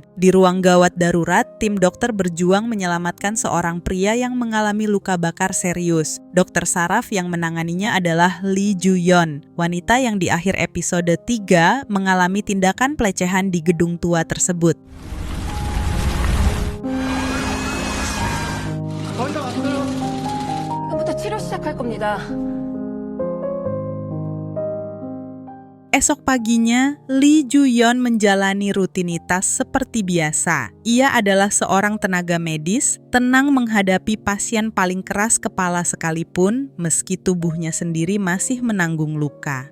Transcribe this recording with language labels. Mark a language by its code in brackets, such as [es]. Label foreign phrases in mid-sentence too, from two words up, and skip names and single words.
[id] Di ruang gawat darurat, tim dokter berjuang menyelamatkan seorang pria yang mengalami luka bakar serius. Dokter saraf yang menanganinya adalah Lee Ju-yeon, wanita yang di akhir episode 3 mengalami tindakan pelecehan di gedung tua tersebut. [ko] 부터 치료 시작할 겁니다. [id] Esok paginya, Lee Ju-yeon menjalani rutinitas seperti biasa. Ia adalah seorang tenaga medis, tenang menghadapi pasien paling keras kepala sekalipun, meski tubuhnya sendiri masih menanggung luka.